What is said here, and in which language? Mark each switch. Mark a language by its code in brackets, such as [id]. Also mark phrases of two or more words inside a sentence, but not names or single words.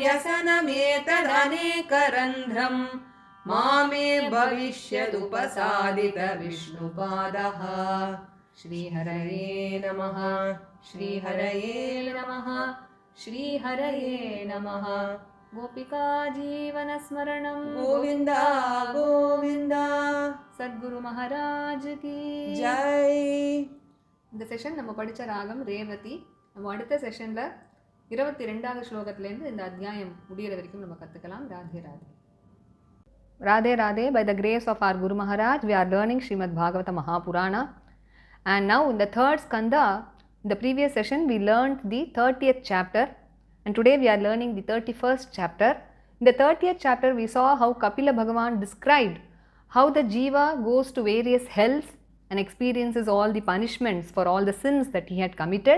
[sa] व्यसनमेतदनेकरन्ध्रं मामे भविष्यदुपसादित विष्णुपादः श्रीहरये नमः श्रीहरये नमः श्रीहरये नमः गोपिका जीवनस्मरणं गोविन्द गोविन्द [hi] सद्गुरु महाराज की जय [ta] இந்த செஷன் நம்ம படித்த ராகம் ரேவதி. நம்ம அடுத்த செஷனில் 22வது ஸ்லோகத்திலேருந்து இந்த அத்தியாயம் முடிகிற வரைக்கும் நம்ம கற்றுக்கலாம். ராதே ராதே. [en] Radhe Radhe. By the grace of our Guru Maharaj, we are learning Srimad Bhagavata Mahapurana. And now in the third skanda, in the previous session we learned the 30th chapter. And today we are learning the 31st chapter. In the 30th chapter we saw how Kapila Bhagavan described how the jiva goes to various hells and experiences all the punishments for all the sins that he had committed.